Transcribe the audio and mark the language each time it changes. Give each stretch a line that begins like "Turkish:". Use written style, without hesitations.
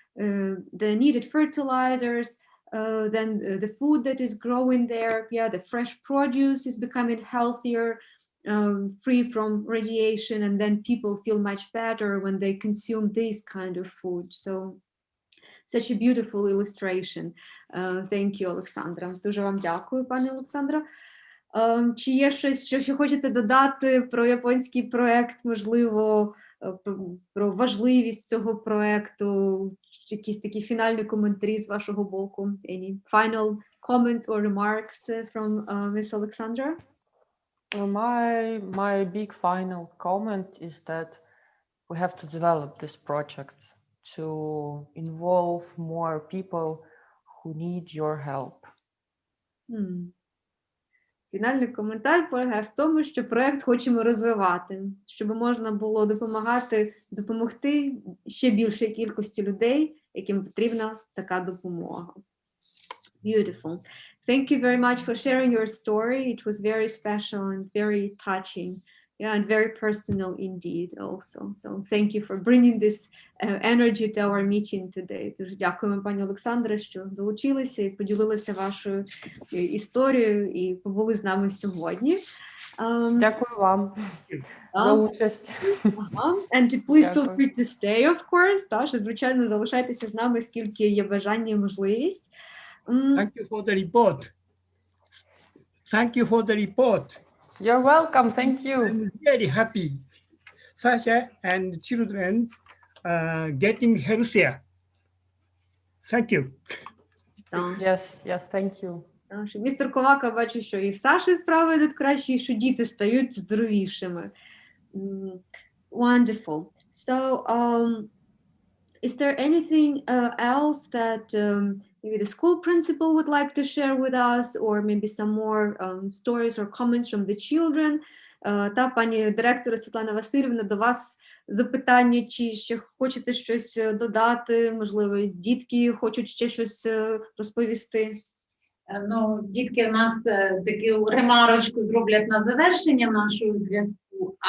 English: The needed fertilizers, then the food that is growing there, the fresh produce is becoming healthier, free from radiation, and then people feel much better when they consume this kind of food. So such a beautiful illustration. Thank you, Олександра.
Ukrainian: Дуже вам дякую, пане Олександра. Чи є щось, що хочете додати про японський проєкт, можливо, про важливість цього проєкту, якісь такі фінальні коментарі з вашого боку?
English: Any final comments or remarks from Miss Alexandra? My big final comment is that we have to develop this project to involve more people who need your help. М.
Ukrainian: Фінальний коментар полягає в тому, що проект хочемо розвивати, щоб можна було допомогти ще більшій кількості людей, яким потрібна така допомога.
English: Beautiful. Thank you very much for sharing your story. It was very special and very touching. Yeah, and very personal indeed also. So thank you for bringing this energy to our meeting today.
Ukrainian: Дуже дякуємо, пані Олександре, що долучилися і поділилися вашою історією і побули з нами сьогодні. Дякую вам за участь.
English: And please feel
Ukrainian: Дякую.
English: free to stay, of course.
Ukrainian: Та, що, звичайно, залишайтеся з нами, скільки є бажання і можливість.
English: Thank you for the report. Thank you for the report. You're welcome. Thank you. I'm very happy. Sasha and children getting healthier. Thank you.
Ukrainian: Так.
English: Yes, thank you.
Ukrainian: Так, що містер Ковака бачу, що і в Саші справи йдуть краще, і що діти стають здоровішими.
English: Wonderful. So, is there anything else that maybe the school principal would like to share with us, or maybe some more stories or comments from the children?
Ukrainian: Та пані директора Світлана Васильівна, до вас запитання, чи ще хочете щось додати, можливо, дітки хочуть ще щось розповісти? Ну, дітки в нас таку ремарочку зроблять на завершення нашого зв'язку.